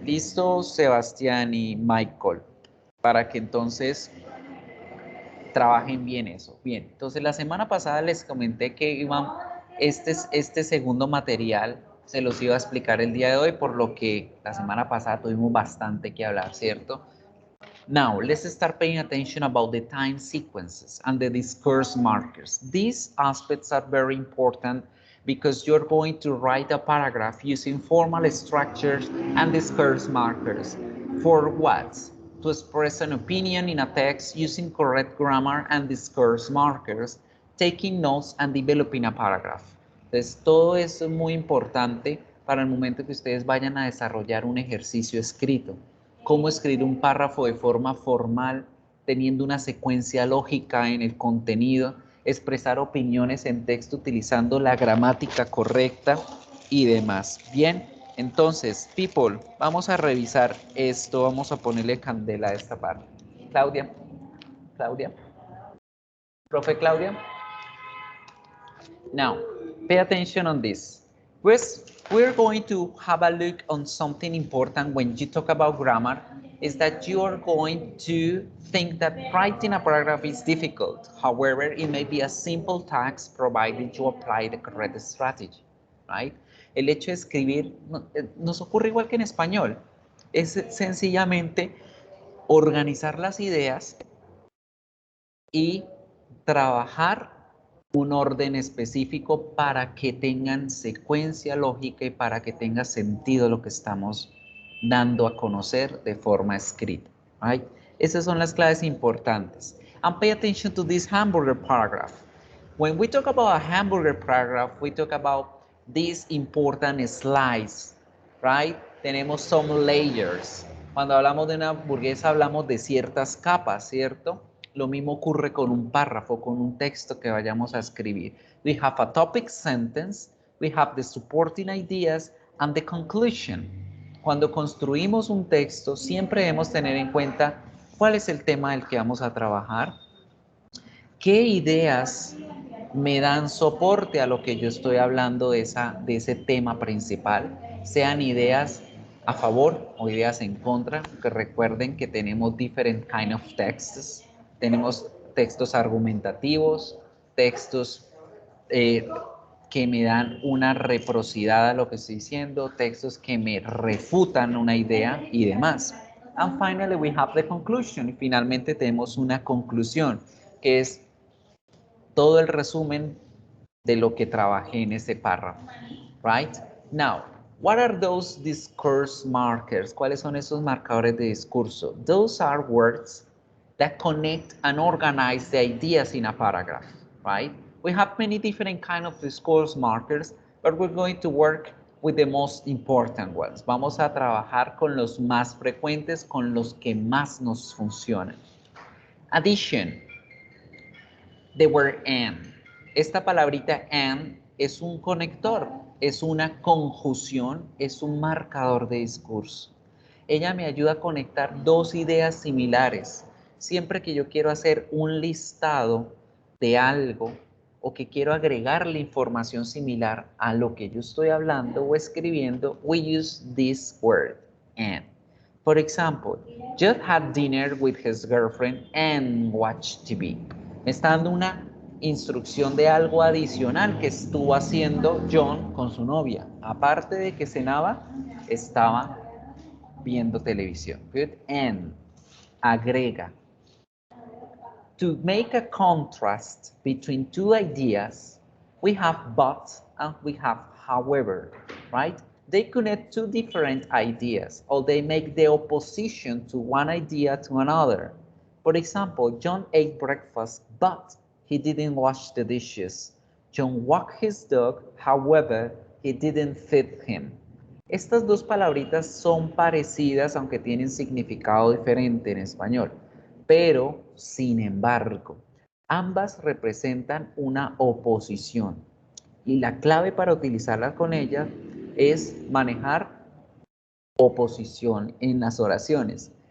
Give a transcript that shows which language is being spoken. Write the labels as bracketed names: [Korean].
[Spanish] ¿Listo, Sebastián y Michael? Para que entonces trabajen bien eso. Bien, entonces la semana pasada les comenté que este segundo material se los iba a explicar el día de hoy, por lo que la semana pasada tuvimos bastante que hablar, ¿cierto? [English] Now, let's start paying attention about the time sequences and the discourse markers. These aspects are very important because you're going to write a paragraph using formal structures and discourse markers. For what? To express an opinion in a text using correct grammar and discourse markers, taking notes and developing a paragraph. [Spanish] Entonces, todo eso es muy importante para el momento que ustedes vayan a desarrollar un ejercicio escrito. Cómo escribir un párrafo de forma formal, teniendo una secuencia lógica en el contenido, expresar opiniones en texto utilizando la gramática correcta y demás. Bien, entonces, [English] people, [Spanish] vamos a revisar esto, vamos a ponerle candela a esta parte. Claudia, profe Claudia. [English] Now, pay attention on this. We're going to have a look on something important when you talk about grammar, is that you are going to think that writing a paragraph is difficult. However, it may be a simple task provided you apply the correct strategy, right? [Spanish] El hecho de escribir nos ocurre igual que en español. Es sencillamente organizar las ideas y trabajar un orden específico para que tengan secuencia lógica y para que tenga sentido lo que estamos dando a conocer de forma escrita. [English] Right? [Spanish] Esas son las claves importantes. [English] And pay attention to this hamburger paragraph. When we talk about a hamburger paragraph, we talk about these important slides, right? [Spanish] Tenemos [English] some layers. [Spanish] Cuando hablamos de una hamburguesa hablamos de ciertas capas, ¿cierto? Lo mismo ocurre con un párrafo, con un texto que vayamos a escribir. [English] We have a topic sentence, we have the supporting ideas and the conclusion. [Spanish] Cuando construimos un texto, siempre debemos tener en cuenta cuál es el tema del que vamos a trabajar, qué ideas me dan soporte a lo que yo estoy hablando de ese tema principal, sean ideas a favor o ideas en contra, que recuerden que tenemos [English] different kind of texts. [Spanish] Tenemos textos argumentativos, textos que me dan una reciprocidad a lo que estoy diciendo, textos que me refutan una idea y demás. [English] And finally we have the conclusion. [Spanish] Y finalmente tenemos una conclusión, que es todo el resumen de lo que trabajé en ese párrafo. [English] Right? Now, what are those discourse markers? [Spanish] ¿Cuáles son esos marcadores de discurso? [English] Those are words that connect and organize the ideas in a paragraph, right? We have many different kind of discourse markers, but we're going to work with the most important ones. [Spanish] Vamos a trabajar con los más frecuentes, con los que más nos funcionan. [English] Addition, the word and. [Spanish] Esta palabrita and es un conector, es una conjunción, es un marcador de discurso. Ella me ayuda a conectar dos ideas similares. Siempre que yo quiero hacer un listado de algo o que quiero agregarle información similar a lo que yo estoy hablando o escribiendo, [English] we use this word, and. For example, Judd had dinner with his girlfriend and watched TV. [Spanish] Me está dando una instrucción de algo adicional que estuvo haciendo John con su novia. Aparte de que cenaba, estaba viendo televisión. [English] Good. [Spanish] And agrega. [English] To make a contrast between two ideas, we have but and we have however, right? They connect two different ideas, or they make the opposition to one idea to another. For example, John ate breakfast, but he didn't wash the dishes. John walked his dog, however, he didn't feed him. [Spanish] Estas dos palabritas son parecidas, aunque tienen significado diferente en español. Pero, sin embargo, ambas representan una oposición. Y la clave para utilizarlas con ellas es manejar oposición en las oraciones.